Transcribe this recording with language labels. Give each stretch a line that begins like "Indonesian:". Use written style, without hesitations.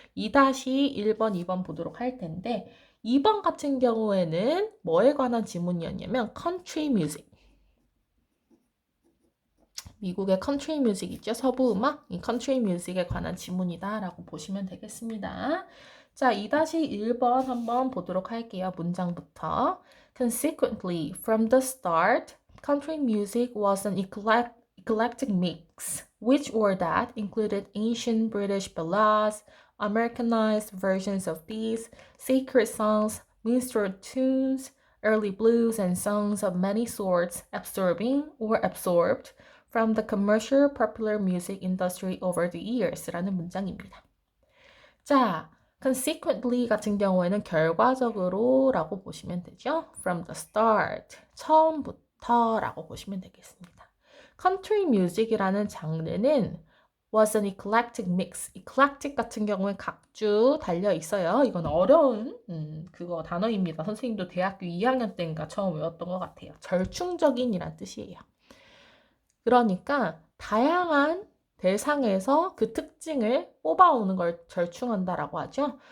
Korean: 2-1번, 2번 보도록 할 텐데 2번 같은 경우에는 뭐에 관한 지문이었냐면 country music. 미국의 컨트리 뮤직 있죠? 서부 음악? 이 컨트리 뮤직에 관한 지문이다 라고 보시면 되겠습니다. 자, 2-1번 한번 보도록 할게요. 문장부터.
English: Consequently, from the start, country music was an eclectic mix, which or that included ancient British ballads, Americanized versions of these, sacred songs, minstrel tunes, early blues and songs of many sorts, absorbing or absorbed from the commercial popular music industry over the years
Korean: 라는 문장입니다. 자, consequently 같은 경우에는 결과적으로 라고 보시면 되죠.
English: From the start,
Korean: 처음부터 라고 보시면 되겠습니다.
English: country music이라는
Korean: 장르는
English: was an eclectic mix.
Korean: eclectic 같은 경우에 각주 달려 있어요. 이건 어려운 그거 단어입니다. 선생님도 대학교 2학년 때인가 처음 외웠던 것 같아요. 절충적인이란 뜻이에요. 그러니까 다양한 대상에서 그 특징을 뽑아오는 걸 절충한다라고 하죠.